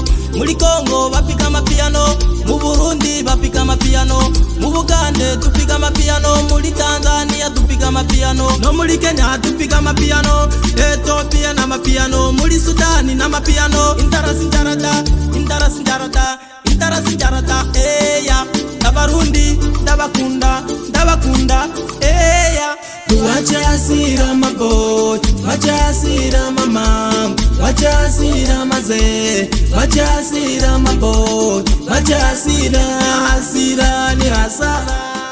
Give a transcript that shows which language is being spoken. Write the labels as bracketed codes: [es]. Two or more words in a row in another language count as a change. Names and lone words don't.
[rn] Muri Kongo bapiga amapiano, mu Burundi bapiga amapiano, mu Bugande tupiga amapiano, muri Tanzania tupiga amapiano, no muri Kenya tupiga amapiano, Ethiopia na amapiano, muri Sudani na amapiano. Indara sinjarata, indara sinjarata, indara sinjarata, eya. Abarundi ndabakunda, ndabakunda, eya. [sw] Tuache hasira maboy, wache hasira mamangu, wache hasira mazee, wache hasira maboy, wache hasira, hasira ni hasara.